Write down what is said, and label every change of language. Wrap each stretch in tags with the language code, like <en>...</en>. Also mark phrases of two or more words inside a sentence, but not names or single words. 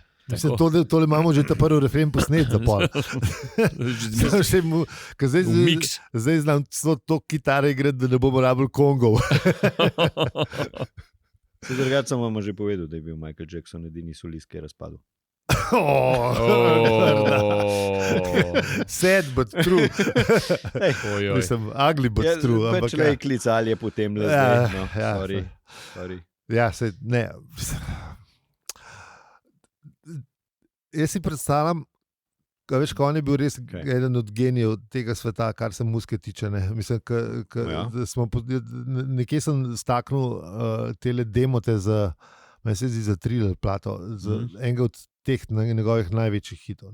<sl>Mislim, tole imamo že ta prvi refren posnet za pol. Samo še ker Miks. zdaj znam to kitare igrati, da ne bomo rabili kongov. Se drugače sem vam že povedal, da je bil Michael Jackson edini solist, ki je razpadel.</sl> <en>Sad but true.</en> <sl>Ojoj. Mislim,</sl> <en>ugly but true.</en> <sl>Pač Ampak le ja. klicali je potem le Ja, zdaj. No, ja, sorry. Ja, ne. Jaz si predstavljam, da veš, ko on je bil res eden od genijev tega sveta, kar se muzike tiče. Ne. Mislim, da smo nekje sem staknil tele demote za, meni se zdi za Thriller plato, za enega od teh njegovih največjih hitov.</sl>